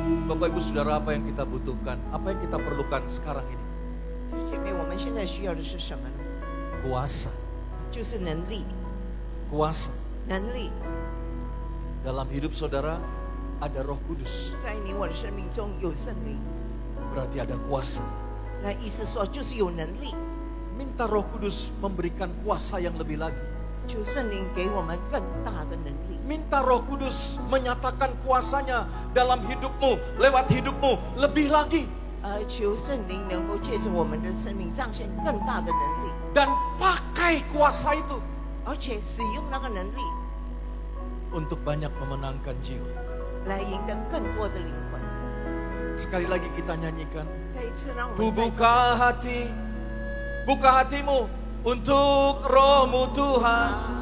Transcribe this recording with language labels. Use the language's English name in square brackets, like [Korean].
[Indonesian] Bapak Ibu Saudara, apa yang kita butuhkan? Apa yang kita perlukan sekarang ini? [Chinese] 姐妹，我们现在需要的是什么呢？ [Indonesian] Kuasa. [Chinese] 就是能力， [Indonesian] Kuasa. [Chinese] 能力 [Indonesian] Dalam hidup saudara ada Roh Kudus. [Chinese] 在你我的生命中有圣灵， [Indonesian] Berarti ada kuasa. [Chinese] 那意思说就是有能力， [Indonesian] Minta Roh Kudus memberikan kuasa yang lebih lagi. [Chinese] 求圣灵给我们更大的能力。 [Indonesian] Minta Roh Kudus menyatakan kuasanya dalam hidupmu, lewat hidupmu lebih lagi. [Chinese] 求圣灵能够借着我们的生命彰显更大的能力， [Indonesian] Dan pakai kuasa itu [Chinese] 而且使用那个能力 [Indonesian] untuk banyak memenangkan jiwa. [Chinese] 来赢得更多的灵魂。 [Indonesian] Sekali lagi kita nyanyikan. [Chinese] 再一次让我 [Indonesian] Ku [Chinese] 们再 [Indonesian] buka hati, buka hatimu untuk Roh-Mu Tuhan.